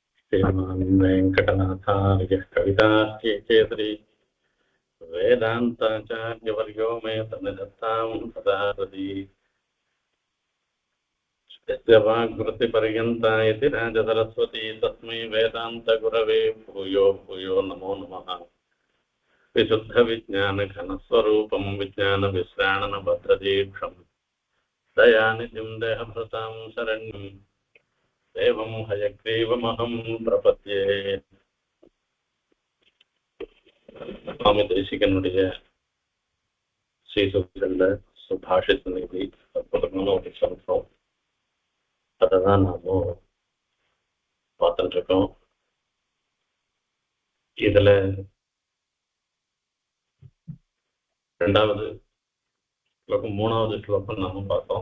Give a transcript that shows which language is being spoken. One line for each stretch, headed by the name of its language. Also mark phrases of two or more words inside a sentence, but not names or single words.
Sanskrit: श्रीमान् वेङ्कटनाथार्यः कवितार्किकेसरी वेदान्ताचार्यवर्यो मे सन्निधत्तां सदा हृदि यस्य वाग्वृत्तिपर्यन्ता इति राजसरस्वती तस्मै वेदान्तगुरवे भूयो भूयो नमो नमः। विशुद्धविज्ञानघनस्वरूपं विज्ञानविश्राणनबद्धदीक्षं दयानिधिं देहभृतां शरण्यं देवं हयग्रीवमहं प्रपद्ये.
Tamil: சுவாமி தேசிகனுடைய ஸ்ரீசுக்தில சுபாஷித் நிதி அற்புதமான ஒரு சந்தோம். அதை தான் நாம பார்த்துட்டு இருக்கோம். இதுல ரெண்டாவது ஸ்லோகம் மூணாவது ஸ்லோகம் நாம பார்த்தோம்.